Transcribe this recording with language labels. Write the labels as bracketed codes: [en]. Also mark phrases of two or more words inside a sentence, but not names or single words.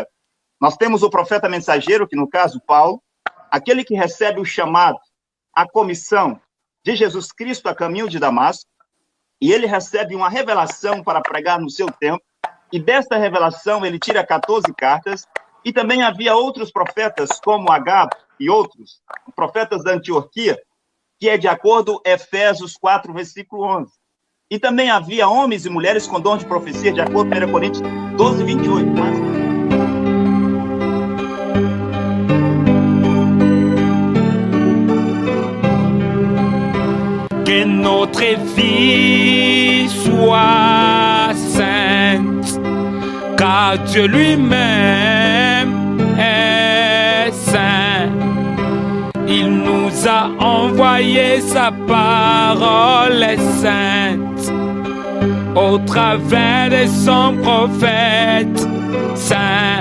[pt] Nós temos o profeta mensageiro, que no caso, Paulo, aquele que recebe o chamado, a comissão de Jesus Cristo a caminho de Damasco, e ele recebe uma revelação para pregar no seu tempo, e desta revelação ele tira 14 cartas, e também havia outros profetas, como Agabo e outros, profetas da Antioquia, que é de acordo com Efésios 4, versículo 11. E também havia homens e mulheres com dom de profecia, de acordo com 1 Coríntios 12, 28. [fr] Que notre vie soit sainte, car Dieu lui-même est saint. Il nous a envoyé sa parole sainte au travers de son prophète saint.